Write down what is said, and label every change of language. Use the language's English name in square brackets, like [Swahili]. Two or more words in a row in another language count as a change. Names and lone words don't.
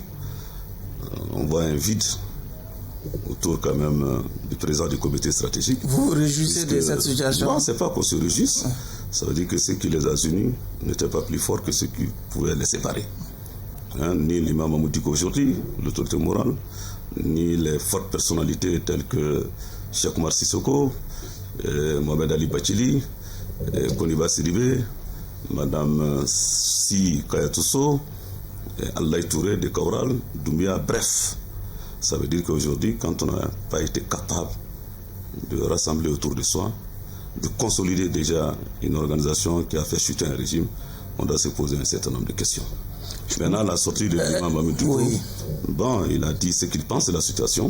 [French] On voit un vide autour quand même du président du comité stratégique. Vous vous réjouissez de cette situation? Non, c'est pas qu'on se réjouisse. Ça veut dire que ce qui les a unis n'était pas plus fort que ce qui pouvait les séparer. ni l'imam Mamoud Diko aujourd'hui, l'autorité morale, ni les fortes personnalités telles que Cheikh Oumar Sissoko, Mohamed Ali Bachili, Koniba Sidibé, Madame Si Kayatousso, Allah Touré de Kaural, Doumbia, bref. Ça veut dire qu'aujourd'hui, quand on n'a pas été capable de rassembler autour de soi, de consolider déjà une organisation qui a fait chuter un régime, on doit se poser un certain nombre de questions. Maintenant, la sortie de l'imam Mamoud Diko, bon, il a dit ce qu'il pense de la situation.